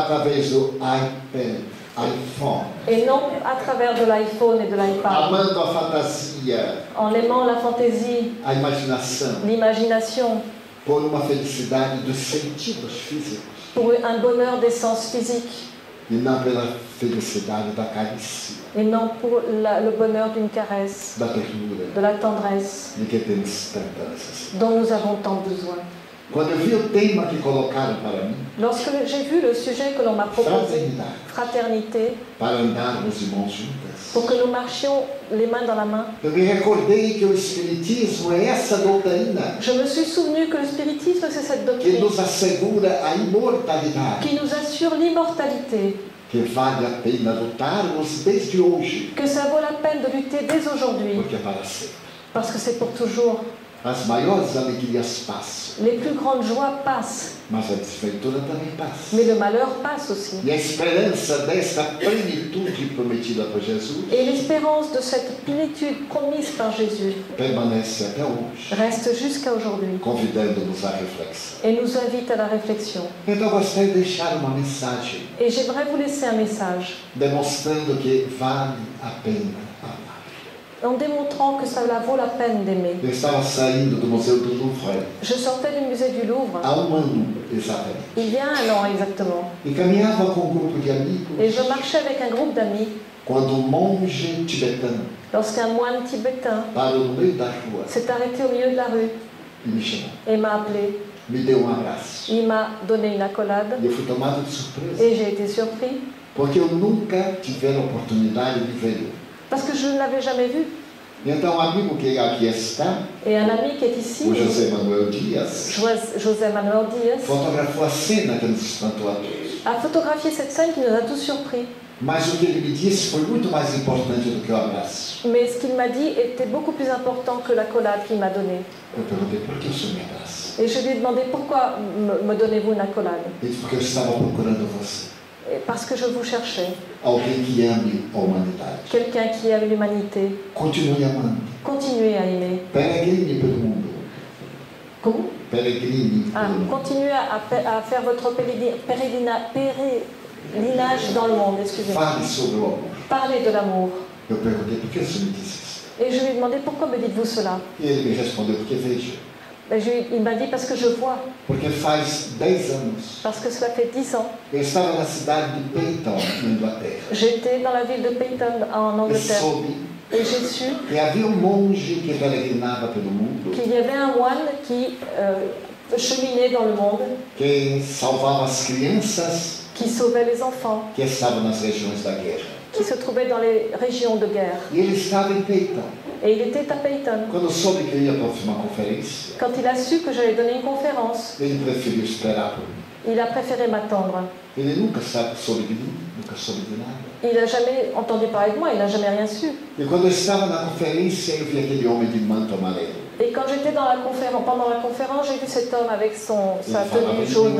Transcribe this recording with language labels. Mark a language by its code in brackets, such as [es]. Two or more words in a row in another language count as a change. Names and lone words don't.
[pt] e não através do iPad, iPhone, [fr] Et non à travers de l'iPhone et de l'iPad. [pt] amando a fantasia, [fr] En aimant la fantaisie, [pt] a imaginação, [fr] l'imagination, [pt] por uma felicidade dos sentidos físicos [fr] pour un bonheur des sens physiques, [pt] e não pela felicidade da carícia, [fr] et non pour le bonheur d'une caresse, [pt] da ternura, [fr] de la tendresse [pt] de que temos tanta necessidade. [fr] dont nous avons tant besoin. [pt] Quando eu vi o tema que colocaram para mim, [fr] Lorsque j'ai vu le sujet que l'on m'a proposé, [pt] fraternidade, [fr] fraternité, [pt] para andarmos de mãos juntas, [fr] pour que nous marchions les mains dans la main, [pt] eu me recordei que o Espiritismo é essa doutrina [fr] je me suis souvenu que le spiritisme, c'est cette [pt] que [fr] doctrine [pt] nos assegura a imortalidade, [fr] qui nous assure l'immortalité, [pt] que vale a pena lutarmos desde hoje, [fr] que ça vaut la peine de lutter dès aujourd'hui, [pt] porque é para sempre. [fr] parce que c'est pour toujours. [pt] As maiores alegrias passam, [fr] Les plus grandes joies passent, [pt] mas a desventura também passa. [fr] mais le malheur passe aussi. [pt] E a esperança desta plenitude prometida por Jesus [fr] Et l'espérance de cette plénitude promise par Jésus [pt] permanece até hoje, [fr] reste jusqu'à aujourd'hui [pt] convidando-nos à reflexão. [fr] et nous invite à la réflexion. [pt] Então, gostaria de deixar uma mensagem [fr] Et j'aimerais vous laisser un message [pt] demonstrando que vale a pena amar. [fr] en démontrant que ça vaut la peine d'aimer. [pt] Eu estava saindo do Museu do Louvre [fr] Je sortais du musée du Louvre [pt] há ano exatamente [fr] il y a 1 an exactement [pt] e caminhava com um grupo de amigos [fr] et je marchais avec un groupe d'amis [pt] quando um monge tibetano [fr] lorsqu'un moine tibétain [pt] parou no meio da rua [fr] s'est arrêté au milieu de la rue [pt] e me chamou, [fr] et m'a appelé. [pt] me deu um abraço. [fr] Il m'a donné une accolade [pt] E eu fui tomado de surpresa, [fr] et j'ai été surpris [pt] porque eu nunca tivera a oportunidade de vê-lo. [fr] parce que je ne l'avais jamais vu. [pt] E então, um amigo que aqui está, [fr] Et un ami qui est ici, [pt] o José Manuel Dias, [fr] José Manuel Dias, [pt] fotografou a cena que nos espantou a todos. [fr] a photographié cette scène qui nous a tous surpris. [pt] Mas o que ele me disse foi muito mais importante do que o abraço. [fr] Mais ce qu'il m'a dit était beaucoup plus important que l'accolade qu'il m'a donnée. [pt] Eu perguntei, por que o senhor me abraça? [fr] Et je lui ai demandé pourquoi me donnez-vous une accolade. [pt] Ele disse, porque eu estava procurando você. [fr] Et parce que je vous cherchais. [pt] Alguém que ame a humanidade. [fr] Quelqu'un qui aime l'humanité. [pt] Continue amando. [fr] Continuez à aimer. [pt] Peregrine pelo mundo. [fr] Comment [pt] Peregrine pelo mundo. [fr] Continuez à faire votre pèlerinage dans le monde, excusez-moi. [pt] Fale sobre o amor. [fr] Parlez de l'amour. [pt] Eu perguntei, por que o senhor me disse isso? [fr] Et je lui ai demandé pourquoi me dites-vous cela. [pt] E ele me respondeu, porque veja, [fr] Et il m'a dit parce que je vois. [pt] porque faz 10 anos, [fr] Parce que cela fait 10 ans. [pt] eu estava na cidade de Peyton, na Inglaterra, [fr] J'étais dans la ville de Peyton en [pt] e [fr] Angleterre. [pt] soube [fr] Et j'ai su [pt] que havia um monge que peregrinava pelo mundo, [fr] qu'il y avait un moine qui cheminait dans le monde, [pt] que salvava as crianças [fr] qui sauvait les enfants, [pt] que estavam nas regiões da guerra. [fr] qui se trouvaient dans les régions de guerre. [pt] E ele estava em Peyton. [fr] Et il était à Peyton. [pt] Quando soube que eu ia para uma conferência, [fr] Quand il a su que j'allais donner une conférence, [pt] ele preferiu esperar por mim. [fr] il a préféré m'attendre. [pt] Ele nunca soube de mim, nunca soube de nada. [fr] Il n'a jamais entendu parler de moi, il n'a jamais rien su. [pt] E quando eu estava na conferência, eu vi aquele homem de manto amarelo. [fr] Et quand j'étais dans la conférence, pendant la conférence, j'ai vu cet homme avec sa tenue jaune.